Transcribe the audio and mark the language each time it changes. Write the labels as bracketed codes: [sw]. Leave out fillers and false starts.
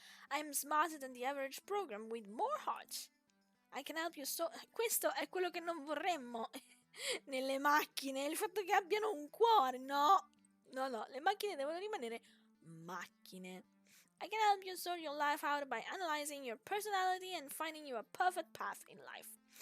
[en] I'm smarter than the average program with more heart. I can help you [it] Questo è quello che non vorremmo nelle macchine, il fatto che abbiano un cuore, no. No, le macchine devono rimanere macchine. [en] I can help you sort your life out by analyzing your personality and finding you a perfect path in life.